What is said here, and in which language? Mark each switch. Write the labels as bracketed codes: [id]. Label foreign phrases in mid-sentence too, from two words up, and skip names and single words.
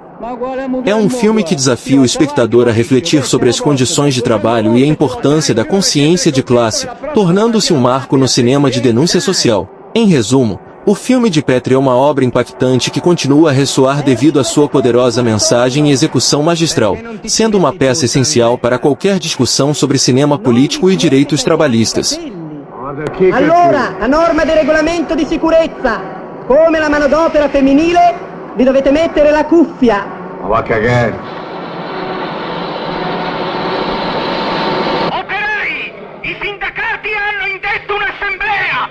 [pt] É um filme que desafia o espectador a refletir sobre as condições de trabalho e a importância da consciência de classe, tornando-se um marco no cinema de denúncia social. Em resumo, o filme de Petri é uma obra impactante que continua a ressoar devido à sua poderosa mensagem e execução magistral, sendo uma peça essencial para qualquer discussão sobre cinema político e direitos trabalhistas. [it] Allora, a norma del regolamento di sicurezza, come la manodopera femminile, vi dovete mettere la cuffia. Ma va a cagare. Operai, i sindacati hanno indetto un'assemblea.